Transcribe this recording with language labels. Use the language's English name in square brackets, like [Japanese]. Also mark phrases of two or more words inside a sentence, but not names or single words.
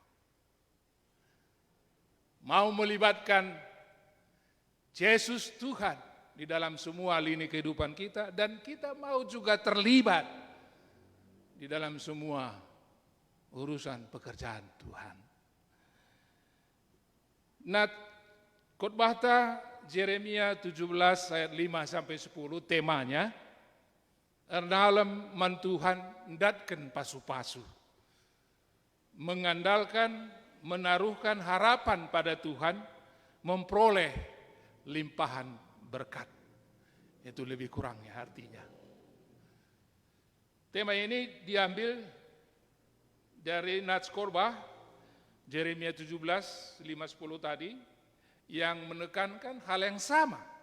[Indonesian] Mau melibatkan Yesus Tuhan di dalam semua lini kehidupan kita, dan kita mau juga terlibat di dalam semua urusan pekerjaan Tuhan. Nah, khotbah Yeremia 17 ayat 5 sampai 10 temanya dalam [Batak Karo] mantuhan datkan pasu-pasu, [Indonesian] mengandalkan, menaruhkan harapan pada Tuhan, memperoleh limpahan berkat. Itu lebih kurangnya artinya. Tema ini diambil dari Nats Khotbah Yeremia 17, 5-10 tadi, yang menekankan hal yang sama.